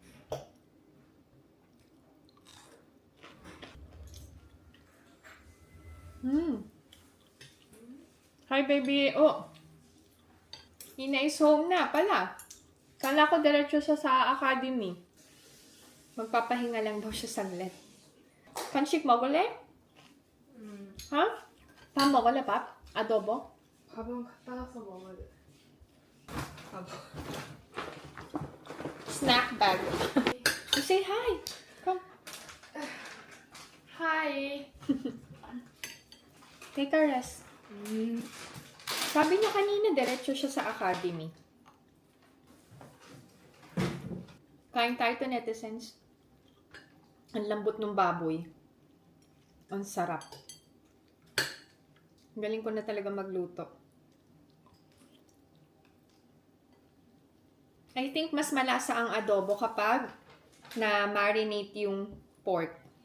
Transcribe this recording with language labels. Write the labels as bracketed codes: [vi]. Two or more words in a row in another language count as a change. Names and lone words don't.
[en] Hi, baby. Oh. Ina is home [tl] na pala. Kala ko diretso siya sa academy. Magpapahinga lang daw siya saglit. Kanshik mo gulay? [ko] 하? 밥 먹을래, 밥? 아도보? 밥은 갔다 와서 먹어야 돼. 밥. [en] Snack bag. You say hi. Come. Hi. Take a rest. [tl] Sabi niya kanina, diretso siya sa academy. Kain tayo to netizens. Ang lambot ng baboy. Ang sarap. Galing ko na talaga magluto. [en] I think [tl] mas malasa ang adobo kapag na-marinate yung pork.